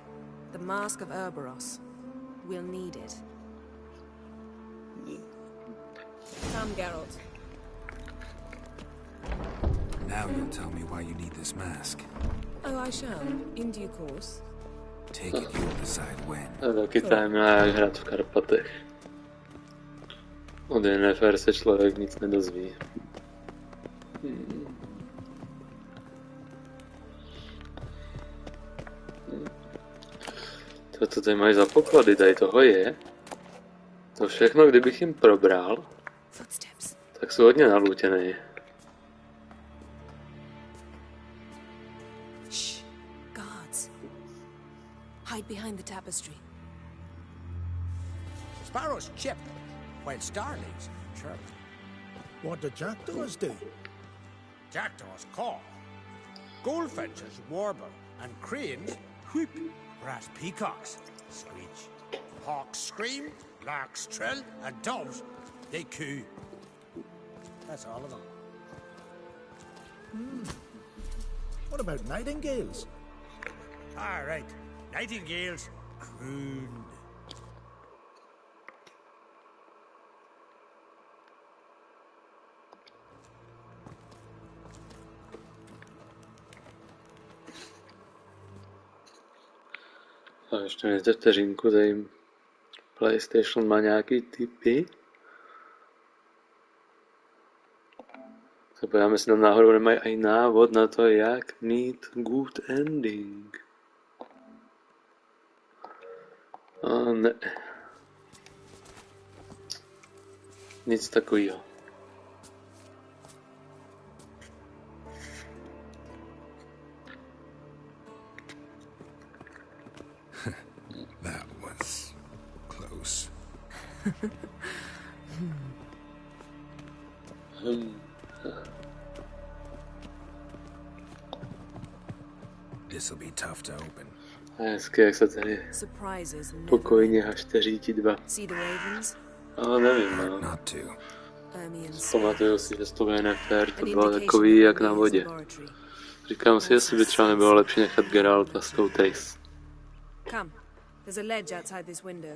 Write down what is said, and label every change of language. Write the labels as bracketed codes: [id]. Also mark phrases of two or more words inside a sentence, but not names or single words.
[en] The Mask of Urboros. We'll need it. Come, Geralt. Now you'll tell me why you need this mask. Oh, I shall, in due course. [cs] A taky tajemná, jak hrát v Karpatech. Od Yennefer se člověk nic nedozví. Co tady mají za poklady, tady toho je. To všechno, kdybych jim probral, tak jsou hodně nalůtěný. [en] Hide behind the tapestry. Sparrows chip, while starlings chirp. What do jackdaws do? Jackdaws caw. Goldfinches warble, and cranes whoop, whereas peacocks screech. Hawks scream, larks trill, and doves, they coo. That's all of them. What about nightingales? All right. Nightingales crooned. [cs] A ještě nejdete vteřinku, tady PlayStation má nějaký tipy. Podíváme, jestli tam náhodou nemají i návod na to, jak mít [en] good ending. [cs] A ne. Nic takového. [en] That was close. This'll be tough to open. [cs] A hezky, jak se tady pokojně hašteří ti dva. Ale nevím, no. Pamatuju si, že to Yennefer, to bylo takový jak na vodě. Říkám si, jestli by třeba nebylo lepší nechat Geralta s tou Triss. [en] Come, there's a ledge outside this window.